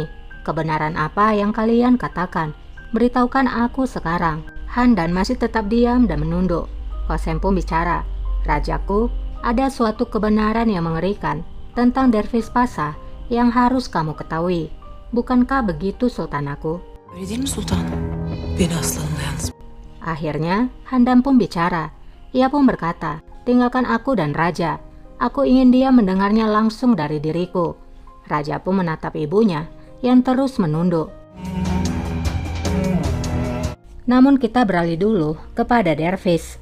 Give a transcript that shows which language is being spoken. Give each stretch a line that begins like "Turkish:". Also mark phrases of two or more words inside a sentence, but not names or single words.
Indonesian: Kebenaran apa yang kalian katakan? Beritahukan aku sekarang. Handan masih tetap diam dan menunduk. Kosem pun bicara, rajaku, ada suatu kebenaran yang mengerikan tentang Dervis Pasah yang harus kamu ketahui. Bukankah begitu, Sultanaku?
Turkish: Öyle değil mi sultan? Beni aslanımla yalnız.
Indonesian: Akhirnya Handan pun bicara. Ia pun berkata, tinggalkan aku dan raja. Aku ingin dia mendengarnya langsung dari diriku. Raja pun menatap ibunya yang terus menunduk. Namun kita beralih dulu kepada Dervis.